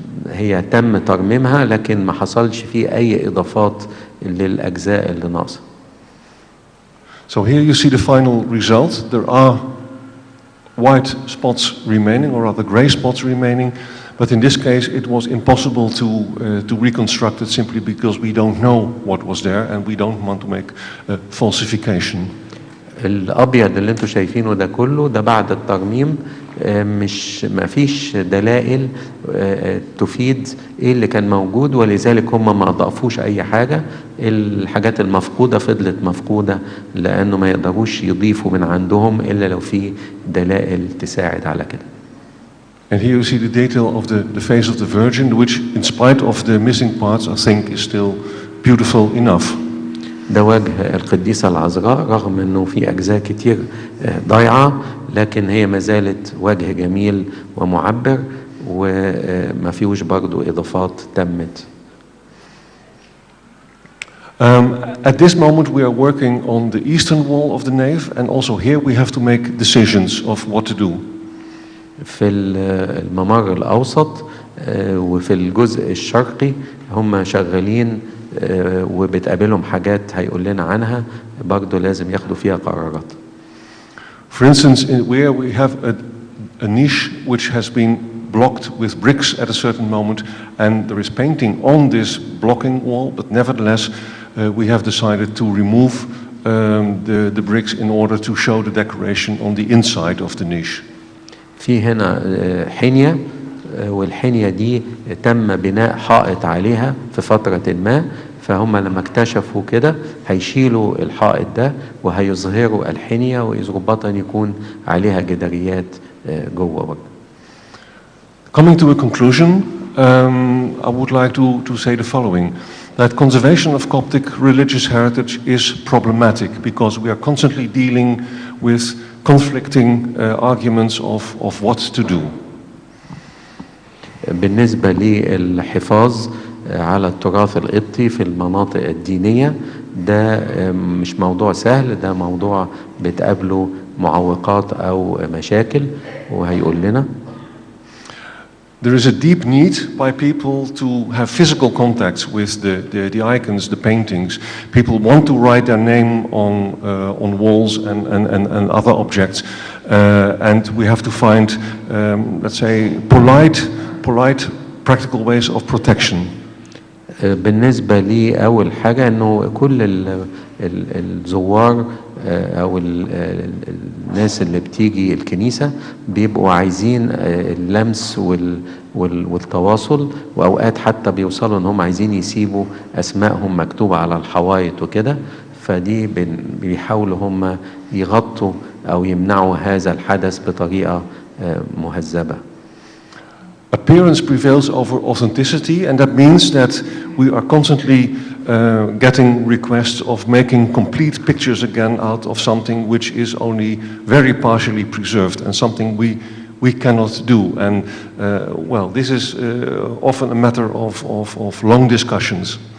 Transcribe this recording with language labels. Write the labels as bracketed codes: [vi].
[ar] هي تم ترميمها لكن ما حصلش فيه أي إضافات للأجزاء اللي ناقصة. [en] So here you see the final result. There are white spots remaining, or rather gray spots remaining, but in this case it was impossible to reconstruct it simply because we don't know what was there and we don't want to make a falsification. [ar] الابيض اللي انتوا شايفينه ده كله ده بعد الترميم، مش ما فيش دلائل تفيد ايه اللي كان موجود، ولذلك هم ما اضافوش اي حاجه. الحاجات المفقوده فضلت مفقوده لانه ما يقدروش يضيفوا من عندهم الا لو في دلائل تساعد على كده. [en] And here you see the detail of the face of the Virgin, which in spite of the missing parts I think is still beautiful enough. [ar] ده وجه القديسة العذراء رغم انه في اجزاء كتير ضايعة، لكن هي ما زالت وجه جميل ومعبر وما فيهوش برضو اضافات تمت. [en] At this moment we are working on the eastern wall of the nave, and also here we have to make decisions of what to do. [ar] في الممر الاوسط وفي الجزء الشرقي هم شغالين وبتقابلهم حاجات هيقول لنا عنها برضو لازم ياخدوا فيها قرارات. [en] For instance, where we have a niche which has been blocked with bricks at a certain moment, and there is painting on this blocking wall, but nevertheless we have decided to remove the bricks in order to show the decoration on the inside of the niche. [ar] في هنا حنية، والحنية دي تم بناء حائط عليها في فترة ما، فهم لما اكتشفوا كده هيشيلوا الحائط ده وهيظهروا الحنية ويظبطا يكون عليها جداريات جوه برضه. [en] Coming to a conclusion, I would like to say the following: that conservation of Coptic religious heritage is problematic because we are constantly dealing with conflicting arguments of what to do. [ar] بالنسبة للحفاظ على التراث القبطي في المناطق الدينية ده مش موضوع سهل، ده موضوع بتقابله معوقات أو مشاكل وهيقول لنا. [en] There is a deep need by people to have physical contacts with the icons, the paintings. People want to write their name on walls and other objects, and we have to find, let's say, polite, practical ways of protection. [ar] بالنسبة لي أول حاجة إنه كل الزوار او الناس اللي بتيجي الكنيسة بيبقوا عايزين اللمس والتواصل، واوقات حتى بيوصلوا ان هم عايزين يسيبوا اسمائهم مكتوبة على الحوايط وكده، فدي بيحاولوا هم يغطوا او يمنعوا هذا الحدث بطريقة مهذبة. [en] Appearance prevails over authenticity, and that means that we are constantly getting requests of making complete pictures again out of something which is only very partially preserved, and something we cannot do. And well, this is often a matter of long discussions.